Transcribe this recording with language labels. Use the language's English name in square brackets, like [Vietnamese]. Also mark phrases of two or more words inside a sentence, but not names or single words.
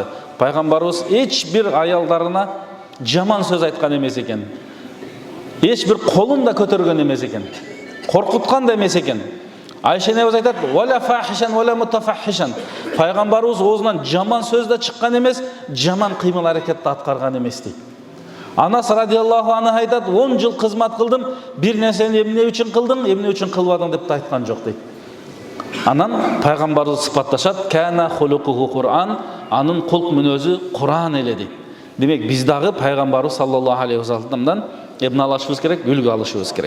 [Kyrgyz] Пайгамбарыбыз эч бир аялдарына жаман сөз айткан эмес экен. Эч бир колун да көтөргөн эмес экен. Коркуткан да эмес экен. Айша энебиз айтат: [Arabic] "ولا فاحشا ولا متفحشا." [Kyrgyz] Пайгамбарыбыз оозунан жаман сөз да чыккан эмес, жаман кыймыл аракетти аткарган эмес дейт. Анас [Arabic] رضي الله عنها [Kyrgyz] айтат: "10 жыл кызмат кылдым, бир нерсени эмне үчүн кылдың, эмне үчүн кылбадың" деп айткан жок дейт. Анан пайгамбарыбыз сыпатташат: [Arabic] "كان خلقه القرآن", [Kyrgyz] анын кулк мүнөзү Кур'ан эле дейт. Демек биз дагы пайгамбарыбыз [Arabic] صلى الله عليه وسلم [Kyrgyz] эбн алышыбыз керек, үлгү алышыбыз керек.